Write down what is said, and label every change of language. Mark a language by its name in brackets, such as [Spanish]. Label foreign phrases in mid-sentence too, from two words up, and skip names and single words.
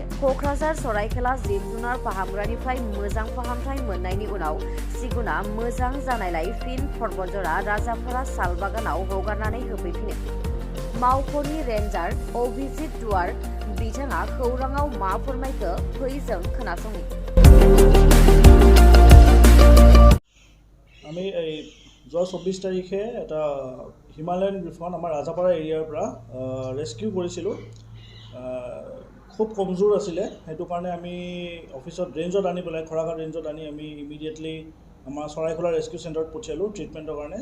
[Bodo] क'क्राझार सरायखेला जिब जुनार फाहामग्रानिफ्राय मोजां फाहामथाय मोननायनि उनाव सिगुना मोजां जानायलाय फिन पर्बतजरा राजाफारा साल बागानाव हगारनानै होफैफिनो। मावख'नि रेन्जार अभिजित दुवार बिथाङा खौराङाव मा फोरमायखो फै जों खोनासङि। [Assamese] আমি এই যোৱা 24 তাৰিখে এটা হিমালয়ান গ্ৰীফন আমাৰ ৰাজাপাৰা এৰিয়াৰ পৰা ৰেস্কিউ কৰিছিলোঁ। খুব কমজোৰ আছিলে, সেইটো কাৰণে আমি অফিচত ৰেঞ্জত আনি পেলাই খৰাঘাট ৰেঞ্জত আনি আমি ইমিডিয়েটলি আমাৰ চৰাইখোলা ৰেস্কিউ চেণ্টাৰত পঠিয়ালোঁ ট্ৰিটমেণ্টৰ কাৰণে।